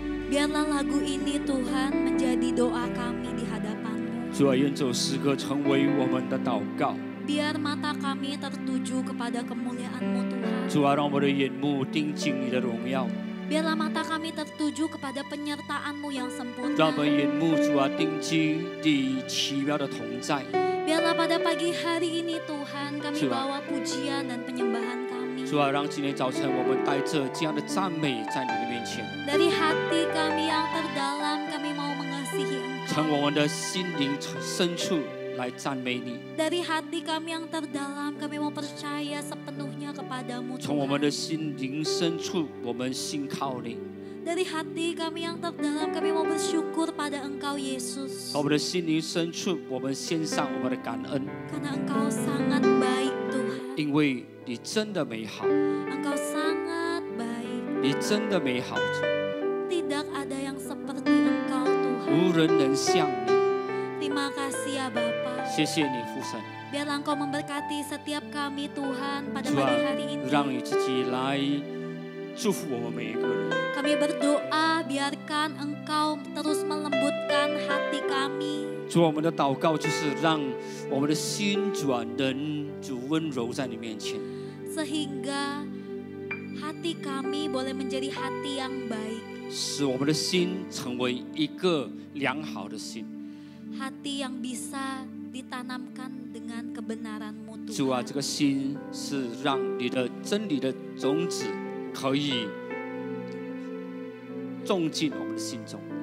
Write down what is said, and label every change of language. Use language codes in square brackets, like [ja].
[id] Biarlah lagu ini Tuhan menjadi doa kami di hadapan-Mu. [zh] 主啊，愿这首诗歌成为我们的祷告。 [id] Biar mata kami tertuju kepada kemuliaan-Mu Tuhan. [zh] 主啊，让我们的眼目盯紧你的荣耀。 [id] Biarlah mata kami tertuju kepada penyertaan-Mu yang [zh] 让 [id] sempurna. [zh] 我们眼目主啊定睛你奇妙的同在。 [id] Biarlah pada pagi hari ini Tuhan kami [zh] 是吧？ [id] bawa pujian dan penyembahan kami. [zh] 主啊，让今天早晨我们带着这样的赞美在你的面前， [id] Dari hati kami yang terdalam kami mau mengasihi [zh] 从 [id] Engkau. [zh] 我们的心灵深处来赞美你， [id] Dari hati kami yang terdalam kami mau percaya sepenuhnya kepadamu [zh] 从我们的 [id] Tuhan. [zh] 心灵深处我们信靠你， [id] Dari hati kami yang terdalam kami mau bersyukur pada Engkau Yesus. [zh] 从我们的心灵深处我们献上我们的感恩， [id] Karena Engkau sangat baik Tuhan. [zh] 因为你真的美好， [id] Engkau sangat baik. [zh] 你真的美好， [id] Tidak ada yang seperti Engkau Tuhan. [zh] 无人能像你。 [id] Terima kasih ya Bapa. [zh] 谢谢你父神， [id] Biarlah Engkau memberkati setiap kami Tuhan pada [zh] 主啊 [id] pagi hari ini. [zh] 让你自己来祝福我们每一个人。 [id] Kami berdoa biarkan Engkau terus melembutkan hati kami. [zh] 主，我们的祷告就是让我们的心主啊能主温柔在你面前， [id] Sehingga hati kami boleh menjadi hati yang baik. [zh] 使我们的心成为一个良好的心。 [id] Hati yang bisa ditanamkan dengan kebenaran-Mu [zh] 主啊， [id] Tuhan. [zh] 这个心是让你的真理的种子可以种进我们的心中。